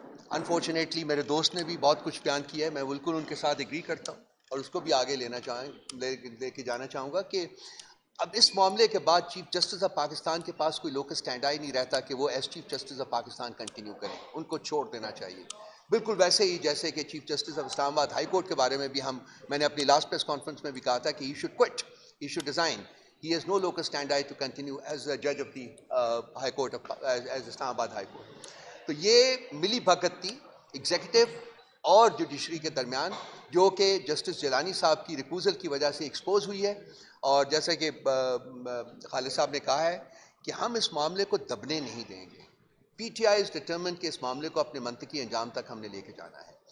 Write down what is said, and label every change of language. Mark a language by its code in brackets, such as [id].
[ur] Unfortunately میرے دوست نے بھی بہت کچھ بیان کیا ہے، میں بالکل ان کے ساتھ ایگری کرتا ہوں اور اس کو بھی آگے لے کے جانا چاہوں گا کہ اب اس معاملے کے بعد چیف جسٹس آف پاکستان کے پاس کوئی لوکس اسٹینڈ ہی نہیں رہتا کہ وہ as chief justice of Pakistan continue کریں. ان کو چھوڑ دینا چاہیے. بالکل ویسے ہی جیسے کہ چیف جسٹس آف اسلام آباد ہائی کورٹ کے بارے میں بھی میں نے اپنی لاسٹ پریس کانفرنس میں بھی کہا تھا کہ [en] He should quit, he should resign. He has no locus standi to continue as a judge of the High Court as Islam Abad High Court. [ur] تو یہ ملی بھگت تھی ایگزیکٹو اور جوڈیشری کے درمیان، جو کہ جسٹس جیلانی صاحب کی ریکوزل کی وجہ سے ایکسپوز ہوئی ہے. اور جیسا کہ خالد صاحب نے کہا ہے کہ ہم اس معاملے کو دبنے نہیں دیں گے. P T I [en] is determined [ur] کہ اس معاملے کو اپنے منطقی انجام تک ہم نے لے کے جانا ہے.